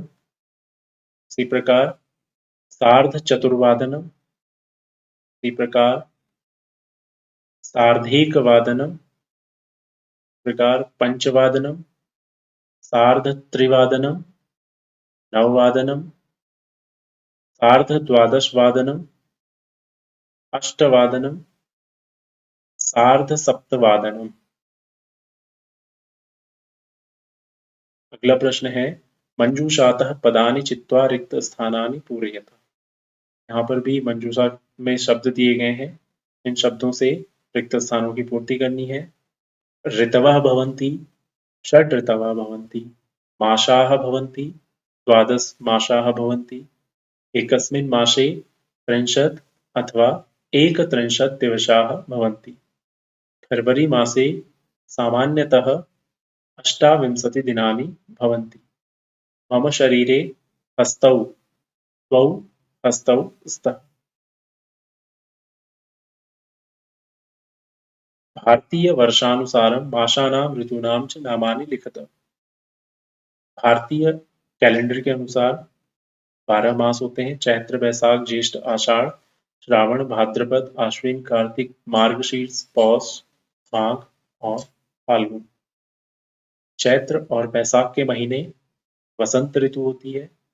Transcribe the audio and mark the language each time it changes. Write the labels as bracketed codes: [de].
[sa] इसी प्रकार सार्ध चतुर्वादनम, इसी प्रकार सार्धेकवादनम, प्रकार पंचवादनम, सार्धत्रिवादनम, नववादनम, सार्धद्वादशवादनम, अष्टवादनम, सार्धसप्तवादनम। [hi] अगला प्रश्न है [sa] मंजूषातः पदानि चित्वा रिक्त स्थानानि पूरयत। [hi] यहाँ पर भी मंजूषा में शब्द दिए गए हैं, इन शब्दों से रिक्त स्थानों की पूर्ति करनी है। [sa] ऋतवः भवन्ति, षड् ऋतवः भवन्ति, मासाः भवन्ति, द्वादश मासाः भवन्ति, एकस्मिन् मासे त्रिंशत् अथवा एकत्रिंशत् दिवसाः भवन्ति। फरवरी मासे सामान्यतः अष्टाविंशतिदिनानि भवन्ति। मम शरीरे हस्तौ द्वौ हस्तौ स्तः। भारतीय वर्षानुसारं मासानां ऋतूनां च नामानि लिखत। [hi] भारतीय कैलेंडर के अनुसार 12 मास होते हैं, चैत्र वैशाख ज्येष्ठ आषाढ़ श्रावण भाद्रपद आश्विन कार्तिक मार्गशीर्ष पौष माघ और फाल्गुन। चैत्र और वैशाख के महीने वसंत ऋतु होती है।